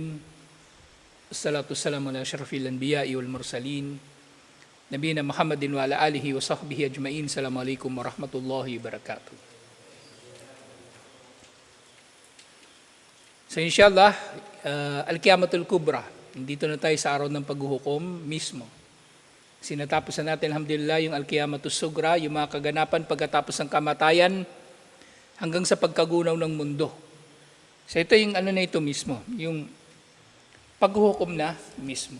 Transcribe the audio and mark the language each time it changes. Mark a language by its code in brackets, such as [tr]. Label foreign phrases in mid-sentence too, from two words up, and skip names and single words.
[ar] الصلاة والسلام على أشرف الأنبياء والمرسلين. نبينا محمد وعلى آله وصحبه أجمعين. السلام عليكم ورحمة الله وبركاته. So إن شاء الله القيامة الكبرى. [tl] Dito na tayo sa araw ng paghuhukom mismo. Sinatapos na natin alhamdulillah yung [ar] القيامة الصغرى, [tl] yung mga kaganapan pagkatapos ng kamatayan, hanggang sa pagkagunaw ng mundo. So ito yung na ito mismo, yung paghuhukom na mismo.